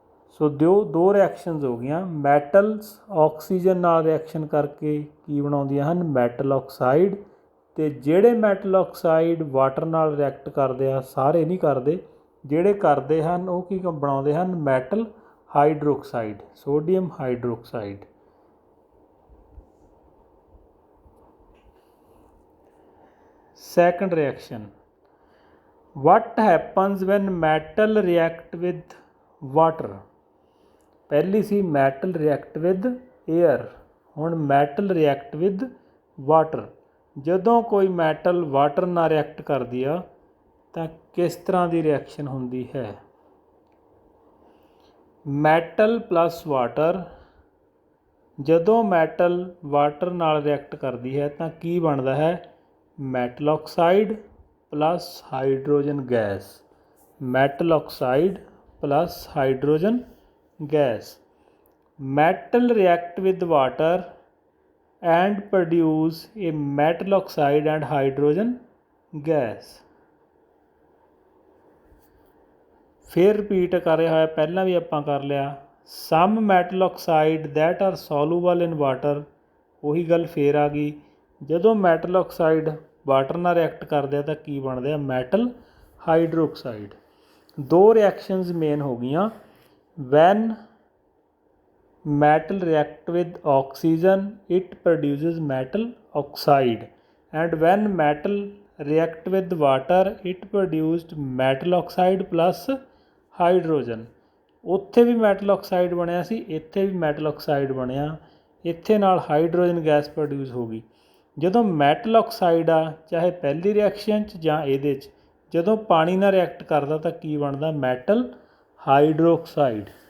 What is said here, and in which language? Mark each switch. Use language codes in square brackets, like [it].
[pa] ਸੋ ਦੋ ਰਿਐਕਸ਼ਨਸ ਹੋ ਗਈਆਂ। ਮੈਟਲਸ ਆਕਸੀਜਨ ਨਾਲ ਰਿਐਕਸ਼ਨ ਕਰਕੇ ਕੀ ਬਣਾਉਂਦੀਆਂ ਹਨ? Metal oxide. ਅਤੇ ਜਿਹੜੇ ਮੈਟਲ ਆਕਸਾਈਡ ਵਾਟਰ ਨਾਲ ਰਿਐਕਟ ਕਰਦੇ ਆ, ਸਾਰੇ ਨਹੀਂ ਕਰਦੇ, ਜਿਹੜੇ ਕਰਦੇ ਹਨ ਉਹ ਕੀ ਬਣਾਉਂਦੇ ਹਨ? Metal hydroxide, sodium hydroxide. [en] Second reaction, what happens when metal react with water? [pa] ਪਹਿਲੀ ਸੀ [en] metal react with air, ਹੁਣ metal react with water। [pa] ਜਦੋਂ ਕੋਈ ਮੈਟਲ ਵਾਟਰ ਨਾਲ ਰਿਐਕਟ ਕਰਦੀ ਆ ਤਾਂ ਕਿਸ ਤਰ੍ਹਾਂ ਦੀ ਰਿਐਕਸ਼ਨ ਹੁੰਦੀ ਹੈ? ਮੈਟਲ ਪਲੱਸ ਵਾਟਰ, ਜਦੋਂ ਮੈਟਲ ਵਾਟਰ ਨਾਲ ਰਿਐਕਟ ਕਰਦੀ ਹੈ ਤਾਂ ਕੀ ਬਣਦਾ ਹੈ? Metal oxide plus hydrogen gas. Metal oxide plus hydrogen gas. [en] Metal react with water and produce a metal oxide and hydrogen gas. [pa] ਫਿਰ ਰਿਪੀਟ ਕਰ ਰਿਹਾ ਹੋਇਆ, ਪਹਿਲਾਂ ਵੀ ਆਪਾਂ ਕਰ ਲਿਆ। [en] some metal oxide that are soluble in water, [pa] ਉਹੀ ਗੱਲ ਫੇਰ ਆ ਗਈ, ਜਦੋਂ ਮੈਟਲ ਆਕਸਾਈਡ ਵਾਟਰ ਨਾਲ ਰਿਐਕਟ ਕਰਦੇ ਆ ਤਾਂ ਕੀ ਬਣਦੇ ਆ, ਮੈਟਲ ਹਾਈਡਰੋਕਸਾਈਡ। ਦੋ ਰਿਐਕਸ਼ਨਸ ਮੇਨ ਹੋ ਗਈਆਂ, [en] When metal react with oxygen it produces metal oxide, and when metal react with water it produced metal oxide plus hydrogen। [pa] ਉੱਥੇ ਵੀ ਮੈਟਲ ਆਕਸਾਈਡ ਬਣਿਆ ਸੀ, ਇੱਥੇ ਵੀ ਮੈਟਲ ਆਕਸਾਈਡ ਬਣਿਆ, ਇੱਥੇ ਨਾਲ ਹਾਈਡਰੋਜਨ ਗੈਸ ਪ੍ਰੋਡਿਊਸ ਹੋ ਗਈ। ਜਦੋਂ ਮੈਟਲ ਆਕਸਾਈਡ ਆ ਚਾਹੇ ਪਹਿਲੀ ਰਿਐਕਸ਼ਨ 'ਚ ਜਾਂ ਇਹਦੇ 'ਚ, ਜਦੋਂ ਪਾਣੀ ਨਾਲ ਰਿਐਕਟ ਕਰਦਾ ਤਾਂ ਕੀ ਬਣਦਾ, ਮੈਟਲ ਹਾਈਡਰੋਕਸਾਈਡ।